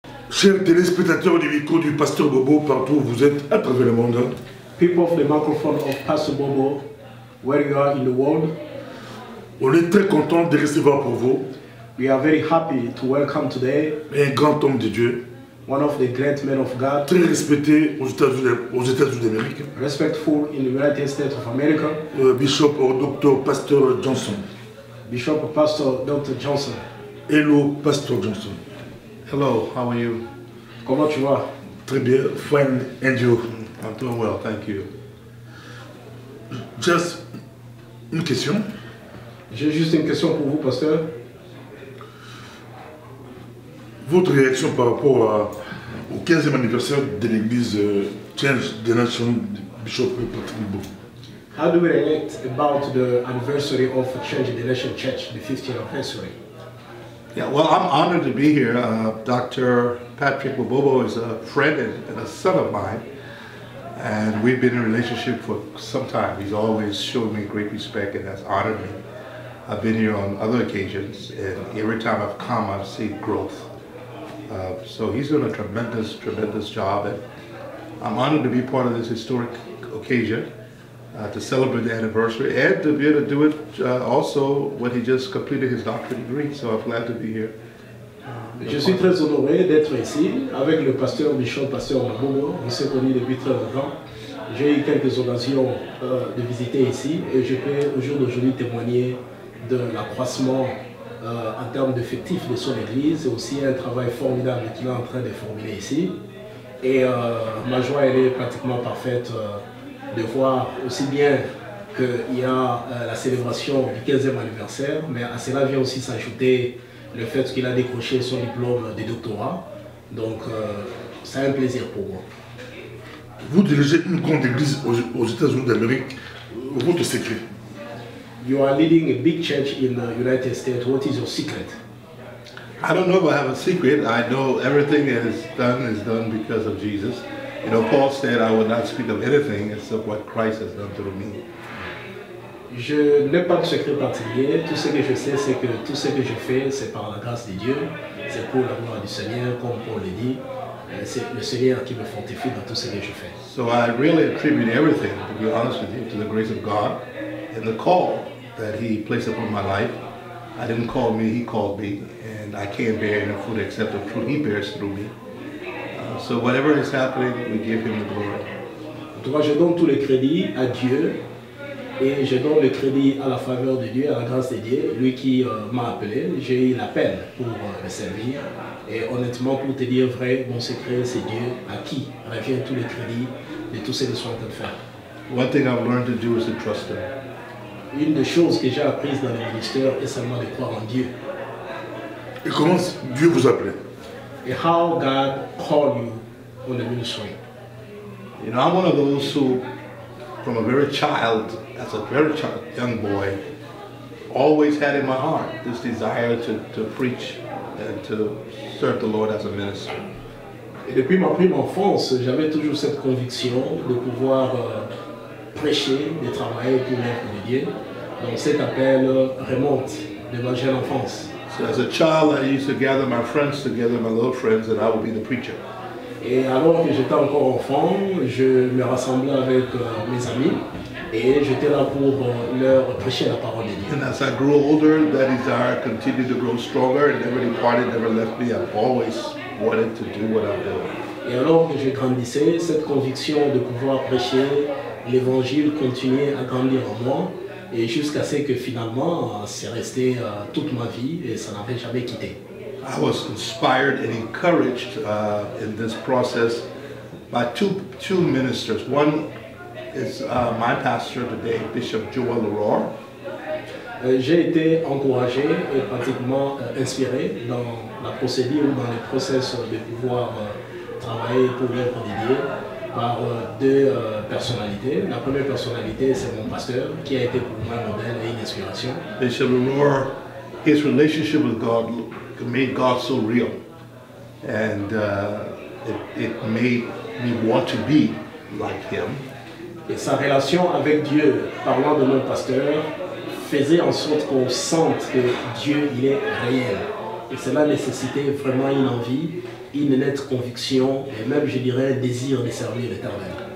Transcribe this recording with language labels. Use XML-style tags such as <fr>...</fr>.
<fr>Chers téléspectateurs du micro du pasteur Bobo, partout où vous êtes à travers le monde.</fr> <en>People of the microphone of Pastor Bobo, where you are in the world.</en> <fr>On est très content de recevoir pour vous.</fr> <en>We are very happy to welcome today</en> <fr>un grand homme de Dieu.</fr> <en>One of the great men of God.</en> <fr>Très respecté aux États-Unis d'Amérique.</fr> <en>Respectful in the United States of America. Bishop Dr. Pasteur Johnson. Bishop Pastor Dr. Johnson. Hello, Pastor Johnson. Hello, how are you?</en> <fr>Comment tu vas? Très bien,</fr> <en>fine, and you? I'm doing well, thank you.</en> <fr>Just une question. J'ai juste une question pour vous, pasteur. Votre réaction par rapport au 15e anniversaire de l'église Change the Nation Bishop Patrick Mubobo?</fr> <en>How do we relate about the anniversary of Change the Nation Church, the 50th anniversary? Yeah, well, I'm honored to be here. Dr. Patrick Mubobo is a friend and a son of mine, and we've been in a relationship for some time. He's always shown me great respect and has honored me. I've been here on other occasions, and every time I've come, I've seen growth. So he's done a tremendous job, and I'm honored to be part of this historic occasion, to celebrate the anniversary, and to be able to do it also when he just completed his doctorate degree. So I'm glad to be here.</en> <fr>Je suis très honoré d'être ici avec le pasteur Bishop, pasteur Mubobo. On s'est connus depuis très longtemps. J'ai eu quelques occasions de visiter ici et je peux au jour d'aujourd'hui témoigner de l'accroissement en termes d'effectifs de son église et aussi un travail formidable qu'il est en train de formuler ici. Et ma joie elle est pratiquement parfaite de voir aussi bien qu'il y a la célébration du 15e anniversaire, mais à cela vient aussi s'ajouter le fait qu'il a décroché son diplôme de doctorat. Donc c'est un plaisir pour moi. Vous dirigez une grande église aux États-Unis d'Amérique. Votre secret?</fr> <en>You are leading a big church in the United States. What is your secret? I don't know if I have a secret. I know everything that is done because of Jesus. You know, Paul said, I will not speak of anything except what Christ has done through me.</en> <fr>Je n'ai pas de secret particulier. Tout ce que je sais, c'est que tout ce que je fais, c'est par la grâce de Dieu. C'est pour la gloire du Seigneur, comme Paul le dit. C'est le Seigneur qui me fortifie dans tout ce que je fais.</fr> <en>So I really attribute everything, to be honest with you, to the grace of God and the call that He placed upon my life. I didn't call me, He called me, and I can't bear any fruit except the fruit He bears through me. So whatever is happening, we give Him the glory.</en> <fr>En tout cas, je donne tout le crédit à Dieu et je donne le crédit à la faveur de Dieu, à la grâce de Dieu, lui qui m'a appelé. J'ai eu l'appel pour le servir et honnêtement, pour te dire vrai, mon secret, c'est Dieu à qui revient tout le crédit de tout ce que je suis en train de faire.</fr> <en>One thing I've learned to do is to trust Him.</en> <fr>Une des choses que j'ai apprises dans le ministère est seulement de croire en Dieu. Et comment Dieu vous appelait?</fr> <en>And how God called you on the ministry. You know, I'm one of those who, from a very child, as a very young boy, always had in my heart this desire to preach and to serve the Lord as a minister.</en> <fr>Et depuis ma prime enfance, j'avais toujours cette conviction de pouvoir prêcher, de travailler pour l'œuvre de Dieu. Donc cet appel remonte de ma jeune enfance.</fr> <en>So as a child, I used to gather my friends together, my little friends, and I would be the preacher.</en> <fr>Et alors que j'étais encore enfant, je me rassemblais avec mes amis et j'étais là pour leur prêcher la parole de Dieu.</fr> <en>And as I grew older, that desire continued to grow stronger and never departed, never left me. I've always wanted to do what I'm doing.</en> <fr>Et alors que je grandissais, cette conviction de pouvoir prêcher l'évangile continuait à grandir en moi. Et jusqu'à ce que finalement, c'est resté toute ma vie et ça n'avait jamais quitté.</fr> <en>I was inspired and encouraged in this process by two ministers. One is my pastor today, Bishop Joel Leroy.</en> <fr>J'ai été encouragé et pratiquement inspiré dans la procédure ou dans le process de pouvoir travailler pour l'œuvre de Dieu par deux personnalités. La première personnalité, c'est mon pasteur, qui a été pour moi un modèle et une inspiration.</fr> <en>Bishop Leroy, his relationship with God made God so real, and it made me want to be like Him.</en> <fr>Et sa relation avec Dieu, parlant de mon pasteur, faisait en sorte qu'on sente que Dieu, il est réel. Et cela nécessitait vraiment une envie, une nette conviction, et même, je dirais, un désir de servir l'Éternel.</fr>